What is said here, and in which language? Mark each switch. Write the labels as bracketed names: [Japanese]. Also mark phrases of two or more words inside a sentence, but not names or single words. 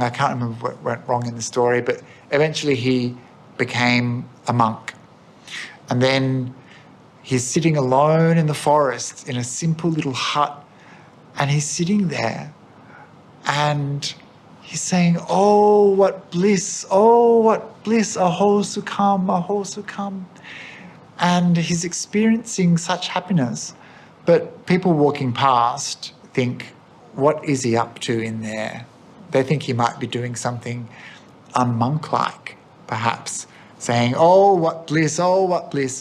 [English] I can't remember what went wrong in the story, but eventually he became a monk. And then he's sitting alone in the forest in a simple little hut, and he's sitting there and he's saying, "Oh, what bliss, [Pali] aho sukham, aho sukham." [English] And he's experiencing such happiness, but people walking past think, what is he up to in there? They think he might be doing something unmonk-like, perhaps, saying, "Oh, what bliss, oh, what bliss."